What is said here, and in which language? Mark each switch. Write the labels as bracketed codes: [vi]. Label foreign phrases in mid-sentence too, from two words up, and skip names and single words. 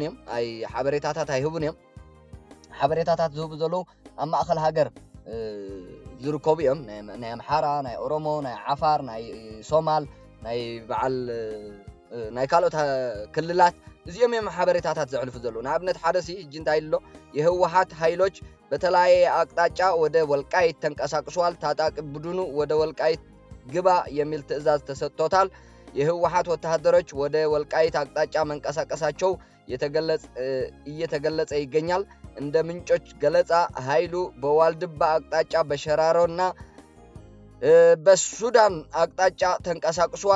[ti] እዮም ኣይ ሓበሬታታት ኣይህቡን እዮም ሓበሬታታት ዝህቡ ዘለዉ ኣብ ማእኸል ሃገር ዝርከቡ እዮም ናይ ኣምሓራ ናይ ኦሮሞ ናይ ዓፋር ናይ ሶማል ናይ በዓል ናይ ካልኦት ክልላት እዚኦም እዮም ሓበሬታታት ዘዕልፉ ዘለዉ ንኣብነት ሓደሲ ሕጂ እንታይ ኢሎ [am] የህወሓት ኃይሎች በተለያየ አቅጣጫ ወደ ወልቃይት ተንቀሳቅሷል ታጣቂ ቡድኑ ወደ ወልቃይት ግባ የሚል ትዕዛዝ ተሰጥቶታል የህወሓት ወታደሮች ወደ ወልቃይት አቅጣጫ መንቀሳቀሳቸው እየተገለጸ ይገኛል እንደ ምንጮች ገለጻ ኃይሉ በዋልድባ አቅጣጫ በሸራሮና በሱዳን አቅጣጫ ተንቀሳቅሷል